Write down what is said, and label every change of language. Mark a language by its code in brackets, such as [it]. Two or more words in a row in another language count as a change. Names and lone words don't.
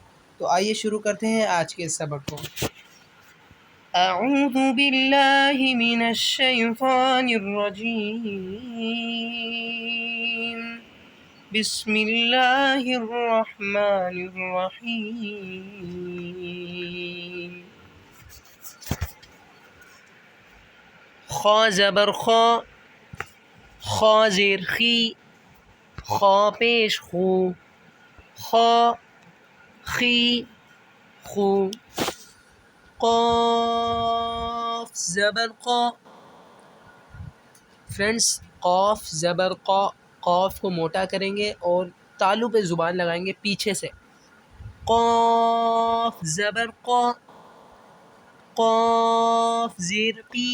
[ur] تو آئیے شروع کرتے ہیں آج کے سبق کو۔ [ar] اعوذ باللہ من الشیطان الرجیم، بسم اللہ الرحمن الرحیم۔ [ur] خا زبر خا، خا زیر خی، خا پیش خو، خا خی خو۔ قاف زبر قا، فرینڈس قاف زبر قا، قاف کو موٹا کریں گے اور تالو پہ زبان لگائیں گے پیچھے سے۔ قاف زبر قا، قاف زیر قی۔